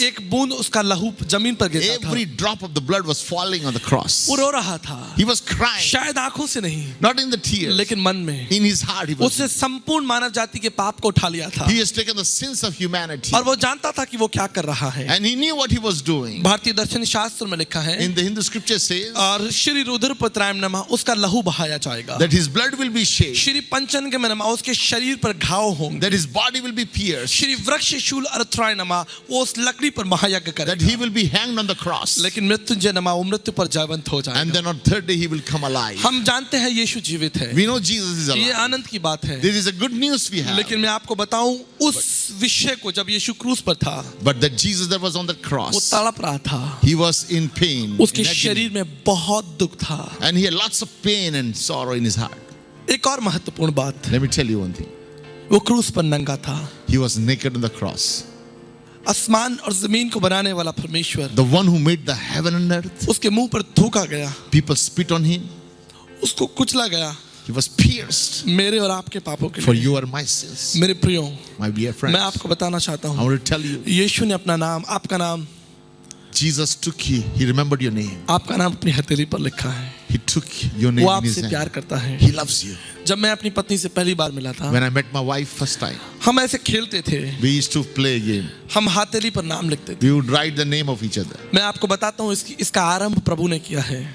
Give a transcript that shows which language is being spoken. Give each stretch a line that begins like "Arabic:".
Hindi: एक बूंद उसका लहू जमीन पर गिरता था,
English: Every drop of the blood was falling on the cross.
Hindi: वो रो रहा था,
English: He was crying,
Hindi: शायद आंखों से नहीं,
English: not in the tears,
Hindi: लेकिन मन में।
English: in his heart. He was.
Hindi: उसने संपूर्ण मानव जाति के पाप को उठा लिया था,
English: He has taken the sins of humanity,
Hindi: और वो जानता था कि वो क्या कर रहा है।
English: and he knew what he was doing.
Hindi: भारतीय दर्शन शास्त्र में लिखा है,
English: In the Hindu scripture says
Hindi: और श्री रुधिर पत्रायम नमा, उसका लहू बहाया जाएगा।
English: that his blood will be shed,
Hindi: Shri पंचन के नमा, उसके शरीर पर घाव होंगे।
English: that his body will be pierced,
Hindi: Shri वृक्ष शूल अर्थराय नमा, वो उस लकड़ी पर महायज्ञ
English: that
Hindi: करेगा।
English: he will be hanged on the cross,
Hindi: लेकिन मृत्युंजय नमा, वो मृत्यु पर जयवंत हो
English: and
Hindi: जाएगा।
English: then on third day he will come alive.
Hindi: हम जानते हैं यीशु जीवित है,
English: We know Jesus is
Hindi: ये
English: alive.
Hindi: आनंद की बात है।
English: This is a good news we have.
Hindi: लेकिन मैं आपको बताऊं, उस विषय को जब यीशु क्रूस पर था,
English: But that Jesus that was on the
Hindi: वो
English: cross,
Hindi: तड़प रहा था,
English: he was in pain,
Hindi: उसके
English: in agony,
Hindi: शरीर में बहुत दुख था।
English: and he had lots of pain and sorrow in his heart.
Hindi: एक और महत्वपूर्ण बात,
English: Let me tell you one thing.
Hindi: वो क्रूस पर नंगा था।
English: He was naked on the cross.
Hindi: आसमान और जमीन को बनाने वाला परमेश्वर,
English: The one who made the heaven and earth,
Hindi: उसके मुंह पर थूका गया,
English: people spit on him.
Hindi: उसको कुचला गया,
English: He was pierced
Hindi: मेरे और आपके पापों के
English: for
Hindi: लिए।
English: you or my sins.
Hindi: मेरे प्रियो,
English: My dear friends,
Hindi: मैं आपको बताना चाहता
English: I
Hindi: हूँ,
English: want to tell you,
Hindi: यीशु ने अपना नाम, आपका नाम,
English: Jesus took you. He remembered your name.
Hindi: आपका नाम अपनी हथेली पर लिखा है।
English: He took your name
Hindi: वो
English: in his
Hindi: आपसे प्यार
English: hand.
Hindi: करता है।
English: He loves you.
Hindi: जब मैं अपनी पत्नी से पहली बार मिला था,
English: When I met my wife first time,
Hindi: हम ऐसे खेलते थे,
English: we used to play a game.
Hindi: हम हथेली पर नाम लिखते थे।
English: We would write the name of each other.
Hindi: मैं आपको बताता हूँ, इसका आरंभ प्रभु ने किया है।